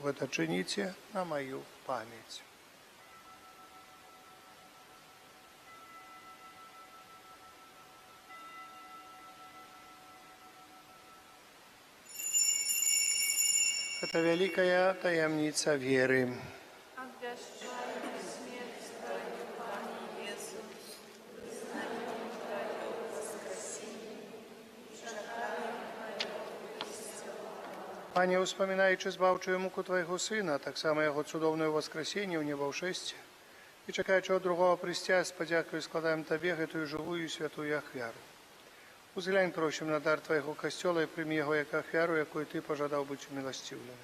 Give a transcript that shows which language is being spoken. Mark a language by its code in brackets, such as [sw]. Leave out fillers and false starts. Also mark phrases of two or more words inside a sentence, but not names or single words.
[be] Гэта чыніце на маю памяць. Гэта вялікая таямніца веры. [ru] Обвящаем смерть Твою, Пане Иисус, признаем Твое воскресение, чакаем Твоего истину. [be] Пане, успамінаючы збаўчую муку Твайго Сына, таксама яго цудоўнае воскресенне ў небаўшэсце, і чакаючы ад другого прыйсця, з падзякаю складаем Табе гэтую жывую і святую ахвяру. Узглянь, просім, на дар Твайго Касцёла і прымі яго як ахвяру, якую Ты пажадаў быць уміласціўлены.